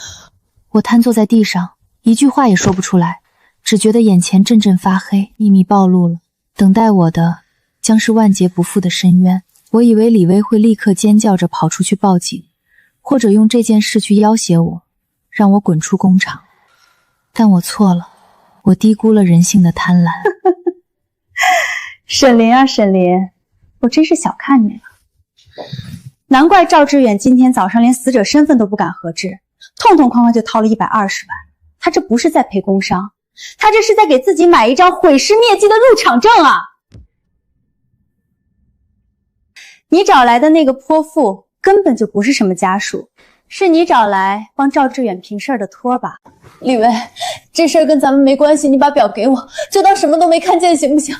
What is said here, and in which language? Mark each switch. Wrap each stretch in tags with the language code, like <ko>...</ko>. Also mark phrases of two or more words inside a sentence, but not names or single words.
<zh>我癱坐在地上，一句話也說不出來，只覺得眼前陣陣發黑，秘密暴露了，等待我的將是萬劫不復的深淵。我以為李薇會立刻尖叫着跑出去報警，或者用這件事去要挾我，讓我滾出工廠。但我錯了，我低估了人性的貪婪。沈林啊沈林，我真是小看你了。難怪趙志遠今天早上連死者身份都不敢核實，痛痛哐哐就掏了120萬。他這不是在賠工傷，他這是在給自己買一張毀屍滅跡的入廠證啊！你找來的那個潑婦根本就不是什麼家屬，是你找來幫趙志遠平事兒的托吧？李薇，這事兒跟咱們沒關係，你把錶給我，就當什麼都沒看見，行不行？</zh>